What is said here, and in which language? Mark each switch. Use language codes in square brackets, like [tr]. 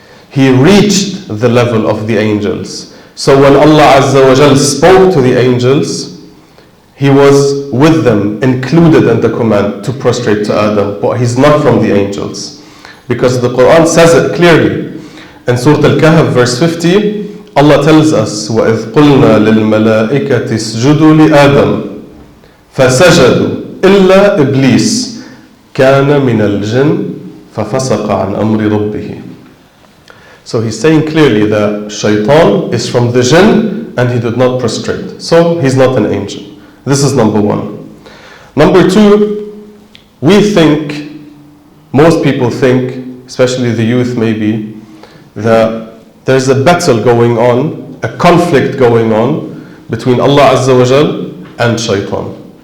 [en] He reached the level of the angels. So when Allah Azza wa Jal spoke to the angels, he was with them, included in the command to prostrate to Adam, but he's not from the angels. Because the Quran says it clearly. [ar] In Surah Al-Kahf, verse 50, Allah tells us, وَإِذْ قُلْنَا لِلْمَلَائِكَةِ اسْجُدُوا لِآدَمَ فَسَجَدُوا إِلَّا إِبْلِيسَ كَانَ مِنَ الْجِنِّ فَفَسَقَ عَنْ أَمْرِ رَبِّهِ. [en] So he's saying clearly that Shaitan is from the jinn and he did not prostrate. So he's not an angel. This is number one. Number two, we think, most people think, especially the youth maybe, that there's a battle going on, a conflict going on between Allah Azza wa Jal and Shaitan.